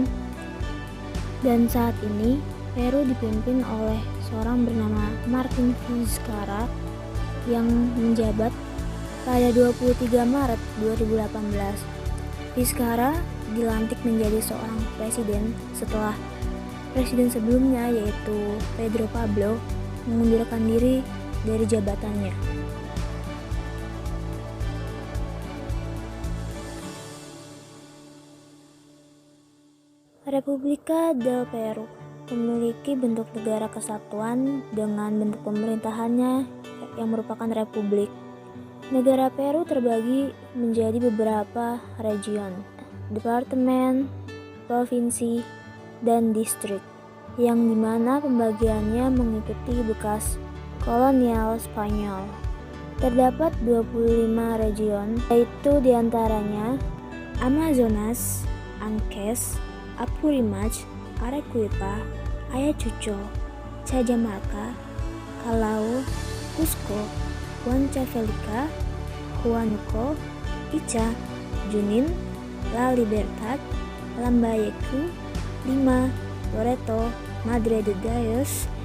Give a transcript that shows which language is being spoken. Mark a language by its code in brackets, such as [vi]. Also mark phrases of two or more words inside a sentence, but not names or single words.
[id] Dan saat ini Peru dipimpin oleh seorang bernama Martín Vizcarra yang menjabat pada 23 Maret 2018. Vizcarra dilantik menjadi seorang presiden setelah presiden sebelumnya yaitu Pedro Pablo mengundurkan diri dari jabatannya. República del Perú memiliki bentuk negara kesatuan dengan bentuk pemerintahannya yang merupakan republik. Negara Peru terbagi menjadi beberapa region, departemen, provinsi, dan distrik, yang dimana pembagiannya mengikuti bekas kolonial Spanyol. Terdapat 25 region, yaitu diantaranya Amazonas, Ancash, Apurímac, Arequipa, Ayacucho, Cajamarca, Callao, Cusco, Huancavelica, Huánuco, Ica, Junín, La Libertad, Lambayeque, Lima, Loreto, Madre de Dios,